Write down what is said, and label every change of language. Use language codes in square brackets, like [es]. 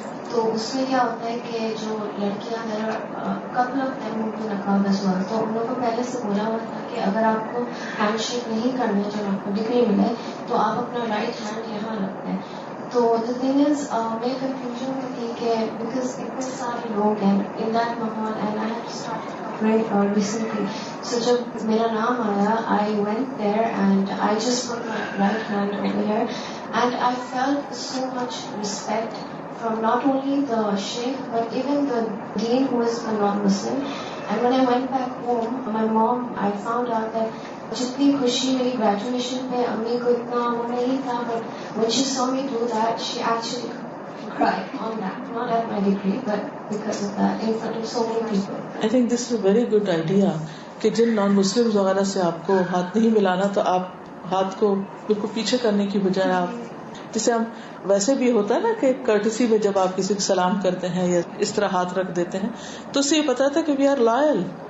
[ur] تو اس میں کیا ہوتا ہے کہ جو لڑکیاں ہیں [en] couple of them [ur] ان کو نقاب [en] as well, [ur] تو ان لوگوں کو پہلے سے بولا ہوا تھا کہ اگر آپ کو ہینڈ شیک نہیں کرنا ہے, جب آپ کو ڈگری ملے تو آپ اپنا رائٹ ہینڈ یہاں رکھتے ہیں. تو [en] the thing is [ur] میری کنفیوژن میں تھی کہ بیکاز اتنے سارے لوگ ہیں [en] in that [ur] ماحول [en] and I have started covering recently. So [ur] جب میرا نام آیا [en] I went there and I just put my right hand over here and I felt so much respect from not only the sheikh but even the dean who is a non-Muslim. And when I went back home, my mom, I found out that [ur] جتنی خوشی میری graduation پہ امی کو اتنا وہ نہیں تھا, [en] but when she saw me do that, she actually cry on that, not at my degree, but because of that, in front of so many people. I think this is a very good idea [ur] کہ جن نان مسلم وغیرہ سے آپ کو ہاتھ نہیں ملانا تو آپ ہاتھ کو بالکل پیچھے کرنے کی بجائے آپ جسے ہم ویسے بھی ہوتا ہے نا کہ کرٹسی میں جب آپ کسی کو سلام کرتے ہیں یا اس طرح ہاتھ رکھ دیتے ہیں تو اس سے یہ پتا تھا کہ [en] We are loyal.